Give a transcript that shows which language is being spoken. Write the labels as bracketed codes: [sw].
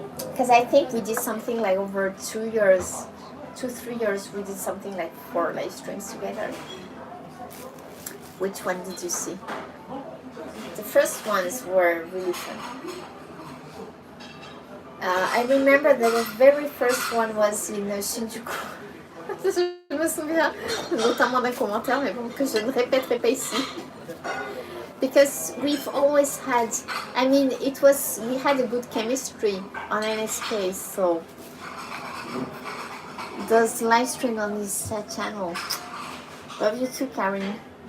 [en] Because I think we did something like over 2 years, 2-3 years, we did something like 4 live streams together. Which one did you see? The first ones were really fun. I remember that the very first one was in Shinjuku. [fr] Je me souviens notamment d'un commentaire, mais bon, que je ne répéterai pas ici. [en] Because we've always had, I mean, we had a good chemistry on NSK, so those live stream on this channel. Love you too, Karen.